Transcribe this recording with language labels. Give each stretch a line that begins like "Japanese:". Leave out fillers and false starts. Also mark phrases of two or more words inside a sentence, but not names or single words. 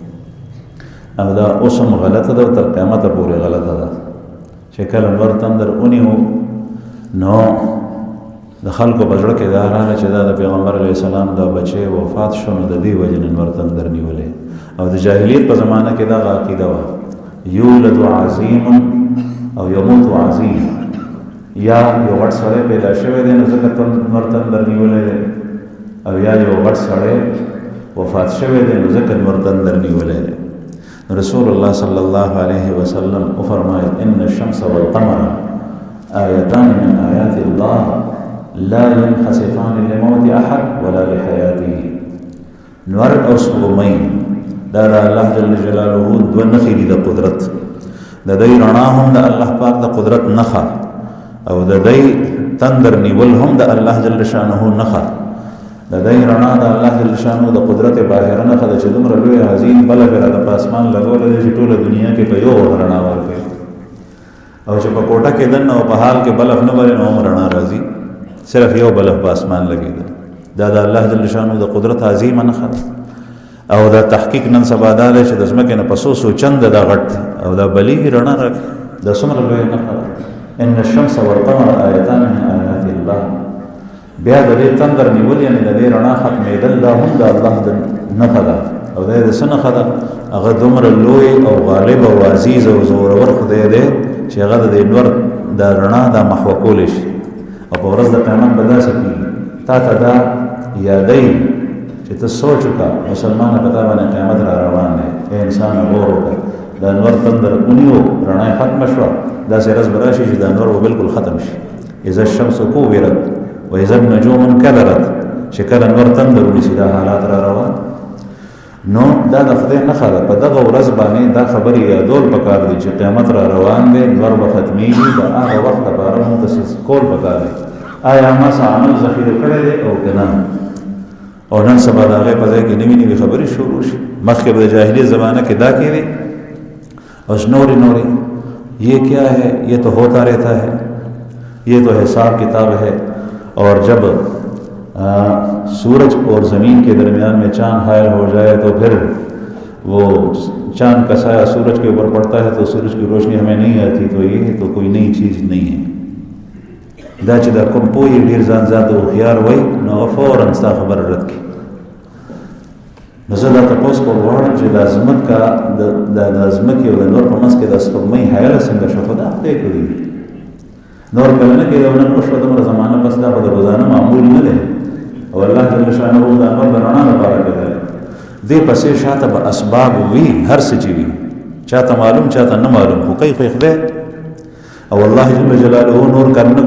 Pashto: او دا اوس هم غلطه ده تر قیامته پورې غلطه ده چې کله نور تندر ونیو نو د خلکو په زړه کې دا راغله چې دا د پیغمبر
Arabic: علیه السلام
Pashto: دا بچی وفات شو نو د دې وجې نه نور تندر نیولی او د جاهلیت په زمانه کې دغه عقیده وه
Arabic: یولد عظیم
Pashto: او
Arabic: یموت عظیم
Pashto: یا یو غټ سړی پیدا شوی دی نو ځکه نور تندر نیولی دی او یا یو غټ سړی وفات شوی دی نو ځکه نور تندر نیولی دی رسول الله
Arabic: صلی الله علیه وسلم
Pashto: وفرمایل
Arabic: ان الشمس والقمر آیتان من آیات الله لا ينخسفان لموت احد ولا
Pashto: لحیاته نور او سپوږمۍ دا د الله
Arabic: جل جلاله
Pashto: دوه نښې دي د قدرت د دوی رڼا هم د الله پاک د قدرت نښه او د دوی تندر نیول هم د الله جل شانه نښه د دوی رڼا د الله
Arabic: جل شانه
Pashto: د قدرت باهره نښه ده چې دومره لوی عظیم بلب یې راته په اسمان لګولی دی چې ټوله دنیا کې په یو رڼا ورکوي او چې په کوټه کې دننه او په حال کې بلب نه بلې نو هم رڼا راځي صرف یو بلب په اسمان لګېدل دا د الله
Arabic: جل شانه
Pashto: د قدرت عظیمه نښه ده او دا تحقیق نن سبا دا دی چې د ځمکې نه په څو چنده دا غټ او دا بلیږي رڼا راکړي دا څومره لویه نښه ده
Arabic: ان الشمس والقمر آیتان من آیات الله
Pashto: بیا د دې تندر نیول یعنې د دې رڼا ختمېدل دا هم د الله د نښه ده او دا یې د څه نښه ده هغه دومره لوی او غالب او عزیز او زورور خدای دی چې هغه د دې نور دا رڼا دا محوه کولی شي او په ورځ د قیامت به داسې کېږي تا ته دا یادوي چې ته سوچ وکړه مسلمانه په تا باندې قیامت را روان دی ای انسان غور وکړه دا نور تندر ونیو رڼا یې ختمه شوه داسې ورځ به راشي چې دا نور به بلکل ختم شي
Arabic: اذا الشمس کوورت و اذا النجوم انکدرت
Pashto: چې کله نور تندر ونیسي دا حالات را روان نو دا د خدای نښه ده په دغه ورځ باندې دا خبرې یادول پکار دي چې قیامت را روان دی نور به ختمیږي د هغه وخت لپاره متخصص کول پکار دی آیا ما څه عمل ذخیره کړی دی او که نه او نن سبا د هغې په ځای کې نوي نوي خبرې شروع شي مخکې به د جاهلي زمانه کې دا کېدې اور نوری نوری
Urdu: یہ کیا ہے یہ تو ہوتا رہتا ہے یہ تو حساب کتاب ہے اور جب سورج اور زمین کے درمیان میں چاند حائل ہو جائے تو پھر وہ چاند کا سایہ سورج کے اوپر پڑتا ہے تو سورج کی روشنی ہمیں نہیں آتی تو یہ تو کوئی نئی چیز نہیں ہے
Pashto: دا چې دا کوم پوهې ډېر ځان ذات هوښیار وی نو هغه فوراً ستا خبره رد کړي نو زه دا تپوس کول غواړم چې دا ځمکه د ځمکې او د نور په منځ کې د سپوږمۍ حایله څنګه شوه خو دا خدای کړي نور کله نه کېږي او نن وشوه دومره زمانه بس دا به د روزانه معمول نه دی او الله
Arabic: جل شانه
Pashto: دا نور د رڼا لپاره کړی دې پسې شاته به اسباب وي هر څه چې وي چاته معلوم چاته نه معلوم خو کوي خو خدای او الله
Arabic: جل جلاله
Pashto: نور کرنه